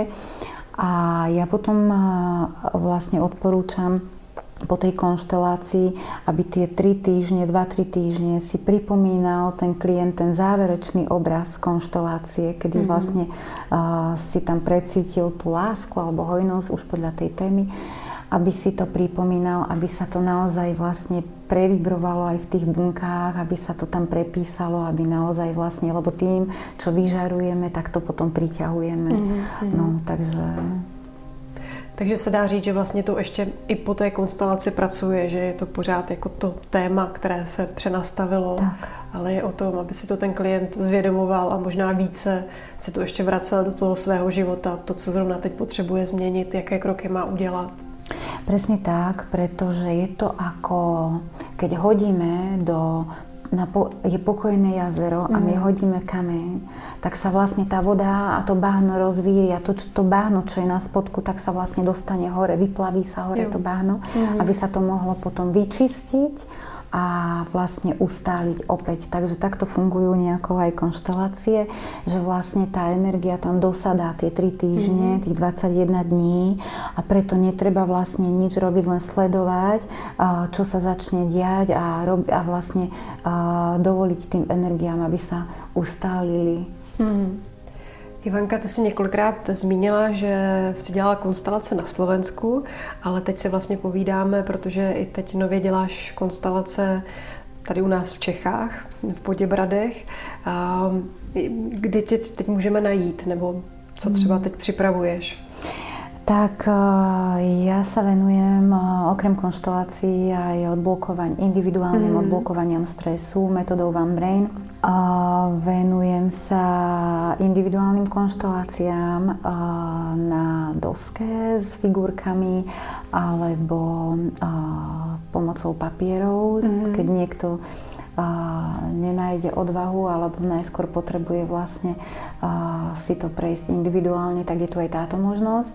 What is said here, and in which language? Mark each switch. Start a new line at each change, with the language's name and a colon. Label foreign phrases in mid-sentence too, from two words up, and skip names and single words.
Slovak: A ja potom vlastne odporúčam po tej konštelácii, aby tie 2-3 týždne si pripomínal ten klient ten záverečný obraz konštelácie, kedy vlastne si tam precítil tú lásku alebo hojnosť už podľa tej témy, aby si to pripomínal, aby sa to naozaj vlastne previbrovalo aj v tých bunkách, aby sa to tam prepísalo, aby naozaj vlastne, lebo tým, čo vyžarujeme, tak to potom priťahujeme. No,
Czech: Takže se dá říct, že vlastně to ještě i po té konstelaci pracuje, že je to pořád jako to téma, které se přenastavilo, ale je o tom, aby si to ten klient zvědomoval a možná více si to ještě vracel do toho svého života, to, co zrovna teď potřebuje změnit, jaké kroky má udělat.
Slovak: Presne tak, pretože je to ako, keď hodíme je pokojné jazero a my hodíme kameň, tak sa vlastne tá voda a to bahno rozvíri a to bahno, čo je na spodku, tak sa vlastne dostane hore, vyplaví sa hore to bahno, aby sa to mohlo potom vyčistiť a vlastne ustáliť opäť. Takže takto fungujú nejako aj konštelácie, že vlastne tá energia tam dosadá tie 3 týždne, tých 21 dní a preto netreba vlastne nič robiť, len sledovať, čo sa začne diať a vlastne dovoliť tým energiám, aby sa ustálili.
Czech: Ivanka, ty jsi několikrát zmínila, že jsi dělala konstelace na Slovensku, ale teď si vlastně povídáme, protože i teď nově děláš konstelace tady u nás v Čechách, v Poděbradech. Kde tě teď můžeme najít, nebo co třeba teď připravuješ?
Slovak: Tak ja sa venujem okrem konštelácií aj individuálnym odblokovaniam stresu metodou One Brain. Venujem sa individuálnym konšteláciám na doske s figurkami alebo pomocou papierov, keď niekto nenájde odvahu alebo najskôr potrebuje vlastne si to prejsť individuálne, tak je tu aj táto možnosť.